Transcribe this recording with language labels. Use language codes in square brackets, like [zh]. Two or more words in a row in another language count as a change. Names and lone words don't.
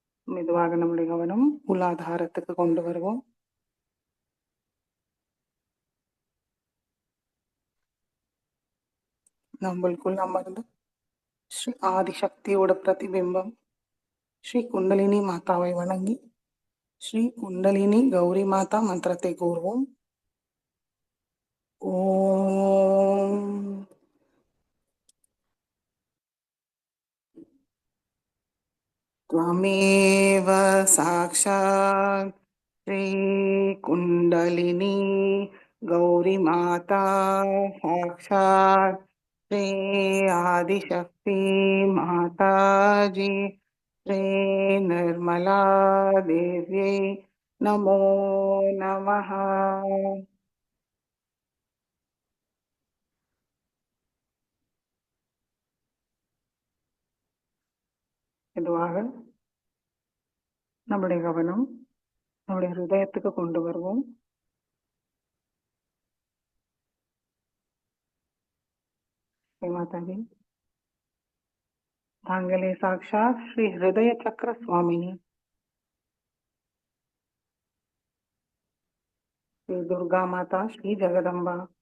[ta] மெதுவாக நம்முடைய கவனம் மூலாதாரத்துக்கு கொண்டு வருவோம். நம்மளுக்குள் அமர்ந்து ஸ்ரீ ஆதிசக்தியோட பிரதிபிம்பம் ஸ்ரீ குண்டலினி மாதாவை வணங்கி ஸ்ரீ குண்டலினி கௌரி மாதா மந்திரத்தை கூறுவோம். [sa] ஓம் त्वमेव साक्षात् श्रीकुण्डलिनी गौरीमाता साक्षात् श्री आदिशक्ति माताजी श्री निर्मला देव्यै नमो नमः. [ta] மெதுவாக நம்முடைய கவனம் நம்முடைய ஹிருதயத்துக்கு கொண்டு வருவோம். மாதாஜி, தாங்களே சாக்ஷாத் ஸ்ரீ ஹிருதய சக்கர சுவாமினி ஸ்ரீ துர்கா மாதா ஸ்ரீ ஜெகதம்பா.